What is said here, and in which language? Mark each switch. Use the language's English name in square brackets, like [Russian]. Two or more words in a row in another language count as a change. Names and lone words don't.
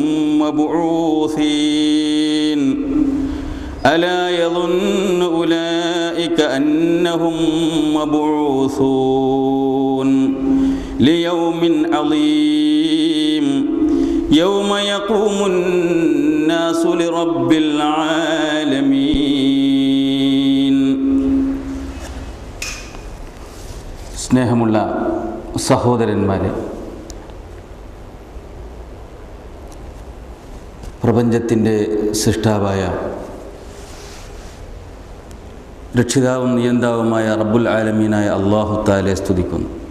[Arabic] مبعوثين ألا يظن أولئك أنهم مبعوثون ليوم عظيم يوم يقوم الناس لرب العالمين. [Malayalam] സ്നേഹമുള്ള സഹോദരന്മാരെ, പ്രപഞ്ചത്തിൻ്റെ സൃഷ്ടാവായ രക്ഷിതാവും നിയന്താവുമായ റബ്ബുൽ ആലമീനായ അല്ലാഹു തആലയെ സ്തുതിക്കുന്നു.